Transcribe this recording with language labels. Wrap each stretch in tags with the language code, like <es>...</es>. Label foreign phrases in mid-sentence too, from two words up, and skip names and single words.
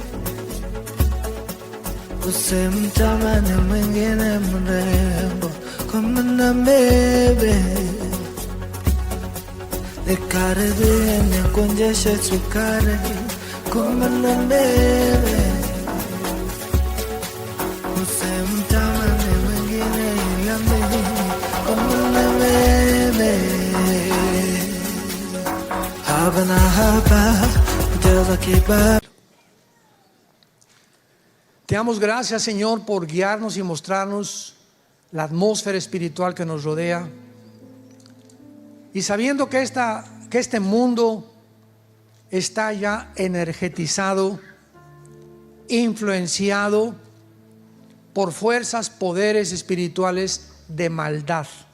<sw>usimtamani mwingine mrembo, kwenda mbele, nikaribie nikuonjeshe sukari, kwenda mbele, usimtamani mwingine ila mimi, kwenda mbele. Haba na haba,</sw> <pt>Deus aqui</pt> <es>Te damos gracias, Señor, por guiarnos y mostrarnos la atmósfera espiritual que nos rodea. Y sabiendo que este mundo está ya energetizado, influenciado por fuerzas, poderes espirituales de maldad.</es>